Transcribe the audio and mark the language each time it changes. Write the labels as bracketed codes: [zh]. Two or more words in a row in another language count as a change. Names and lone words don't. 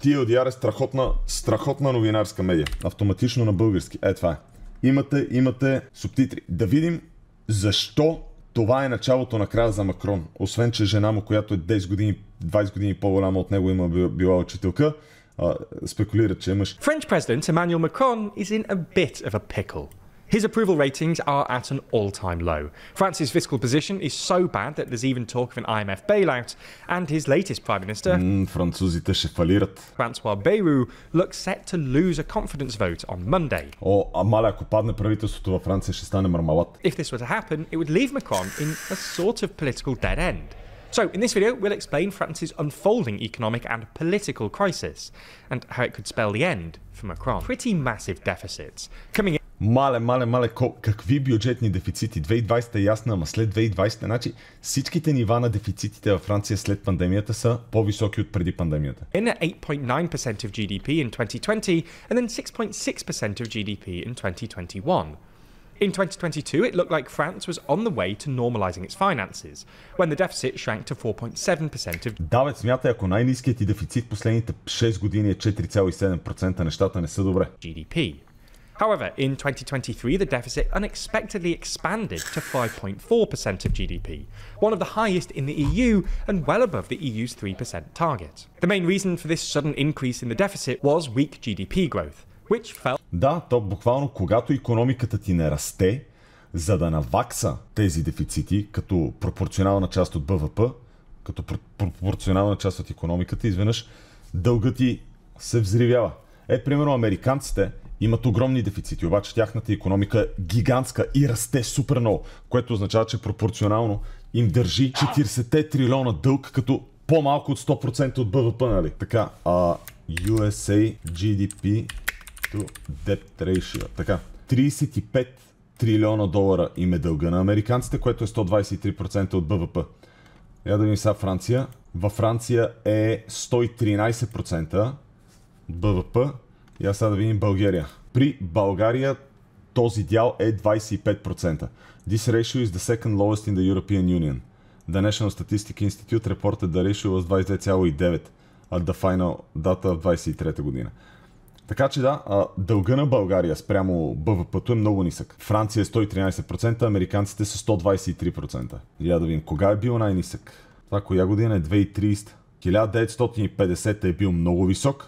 [bg] TLDR е страхотна новинарска медия. Автоматично на български. Това е. Имате субтитри. Да видим защо това е началото на края за Макрон. Освен, че жена му, която е 10 години, 20 години по-голяма от него, има била учителка, спекулират, че е мъж. [en] French President Emmanuel Macron is in a bit of a pickle. His approval ratings are at an all-time low. France's fiscal position is so bad that there's even talk of an IMF bailout, and his latest prime minister, [bg] французите ще фалират. [en] François Bayrou, looks set to lose a confidence vote on Monday. [bg] Маля, ако падне правителството във Франция, ще стане мармалат. [en] If this were to happen, it would leave Macron in a sort of political dead end. So, in this video, we'll explain France's unfolding economic and political crisis, and how it could spell the end for Macron. Pretty massive deficits coming in. [bg] Мале, какви бюджетни дефицити? 2020 е ясна, ама след 2020, значи всичките нива на дефицитите във Франция след пандемията са по-високи от преди пандемията. [en] In at 8.9% of GDP in 2020, and then 6.6% of GDP in 2021. In 2022, it looked like France was on the way to normalizing its finances, when the deficit shrank to 4.7% of [bg] Да, смятай, ако най-ниският ти дефицит последните 6 години е 4,7%, нещата не са добре. [en] GDP. However, in 2023, the deficit unexpectedly expanded to 5.4% of GDP, one of the highest in the EU and well above the EU's 3% target. The main reason for this sudden increase in the deficit was weak GDP growth, which fell. [bg] Да, то буквално когато икономиката ти не расте, за да навакса тези дефицити като пропорционална част от БВП, като пропорционална част от икономиката, изведнъж дългът ти се взривява. Примерно американците имат огромни дефицити, обаче тяхната икономика е гигантска и расте супер много, което означава, че пропорционално им държи 40 трилиона дълг, като по-малко от 100% от БВП, нали? Така, [en] USA GDP to debt ratio. [bg] Така, 35 трилиона долара им е дълга на американците, което е 123% от БВП. Я да видим сега Франция. Във Франция е 113% БВП. И аз сега да видим България. При България този дял е 25%. [en] This ratio is the second lowest in the European Union. The National Statistics Institute reported the ratio was 22,9 at the final data [bg] в 23 година. Така че да, дълга на България спрямо БВП-то е много нисък. Франция е 113%, американците са 123%. Я да видим, кога е бил най-нисък? Това коя година е? 2030. 1950 е бил много висок.